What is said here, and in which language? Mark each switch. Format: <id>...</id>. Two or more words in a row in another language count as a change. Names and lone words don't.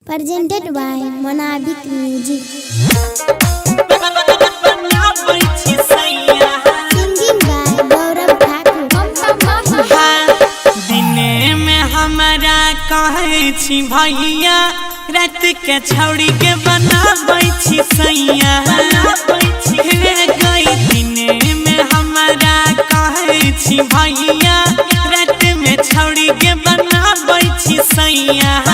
<en>Presented by Monabik Music. Singing by Gaurav Thakur.</en> <mai>दिने में हमारा कहे छी भैया रात के छौड़ी के बनाबै छी सैया गई दिने में हमारा कहे छी भैया रात में छौड़ी के बनाबै छी सैया</mai>